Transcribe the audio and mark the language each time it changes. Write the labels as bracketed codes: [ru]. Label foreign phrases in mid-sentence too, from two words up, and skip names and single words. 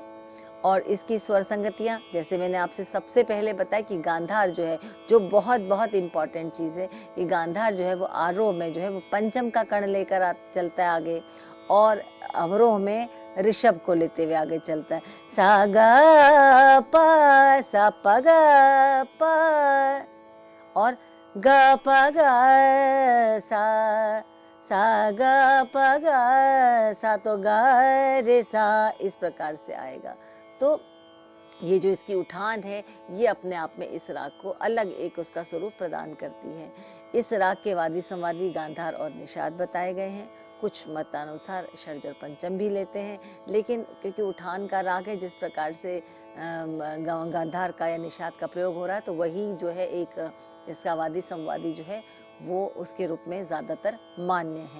[hi] और इसकी स्वर संगतियां, जैसे मैंने आपसे सबसे पहले बताया कि गांधार जो है, जो बहुत बहुत इंपॉर्टेंट चीज है, कि गांधार जो है वो आरोह में जो है वो पंचम का कर्ण लेकर चलता है आगे, और अवरोह में ऋषभ को लेते हुए आगे चलता है। सा ग प सा प ग प, और ग प ग सा, सा ग प ग सा, तो ग रे सा इस प्रकार से आएगा। तो ये जो इसकी उठान है, ये अपने आप में इस राग को अलग एक उसका स्वरूप प्रदान करती है। इस राग के वादी संवादी गांधार और निषाद बताए गए हैं। कुछ मतानुसार षड्ज और पंचम भी लेते हैं, लेकिन क्योंकि उठान का राग है, जिस प्रकार से गांधार का या निषाद का प्रयोग हो रहा है, तो वही जो है एक इसका वादी संवादी जो है वो उसके रूप में ज्यादातर मान्य है।